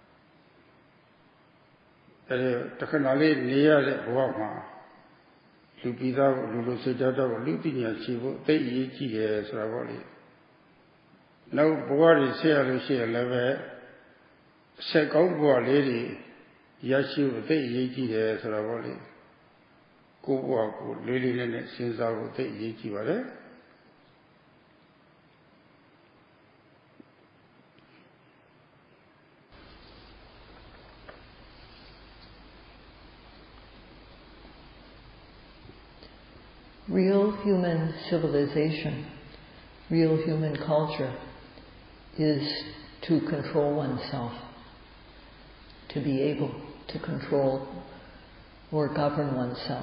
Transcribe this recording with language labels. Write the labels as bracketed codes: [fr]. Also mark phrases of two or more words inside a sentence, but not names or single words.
[my] အဲဒီတခဏလေးနေရတဲ့ဘဝမှာလူပိသားကိုလူစိတ်ဓာတ်တော့လူပညာရှိဖို့သိအရေးကြီးတယ်ဆိုတာပေါ့လေနောက်ဘဝတွေဆက်ရလို့ရှိရင်လည်းပဲဆက်ကောင်းဘဝလေးတွေရရှိဖို့သိအရေးကြီးတယ်ဆိုတာပေါ့လေကိုယ့်ဘဝကိုလေးလေးနဲ့စဉ်းစားဖို့သိအရေးကြီးပါတယ် [en] Real human civilization, real human culture is to control oneself, to be able to control or govern oneself.